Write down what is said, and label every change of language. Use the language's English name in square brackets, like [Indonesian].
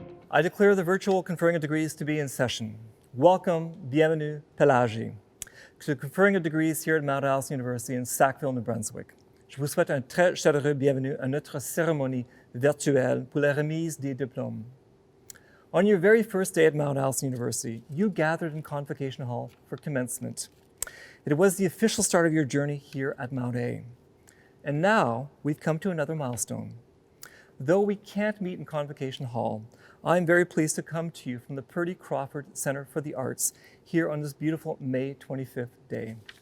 [English] I declare the virtual conferring of degrees to be in session. Welcome, bienvenue, Pelagie, to the conferring of degrees here at Mount Allison University in Sackville, New Brunswick. [French] Je vous souhaite un très chaleureux bienvenue à notre cérémonie virtuelle pour la remise des diplômes. [English] On your very first day at Mount Allison University, you gathered in Convocation Hall for commencement. It was the official start of your journey here at Mount A. And now we've come to another milestone. Though we can't meet in Convocation Hall, I'm very pleased to come to you from the Purdy Crawford Center for the Arts here on this beautiful May 25th day.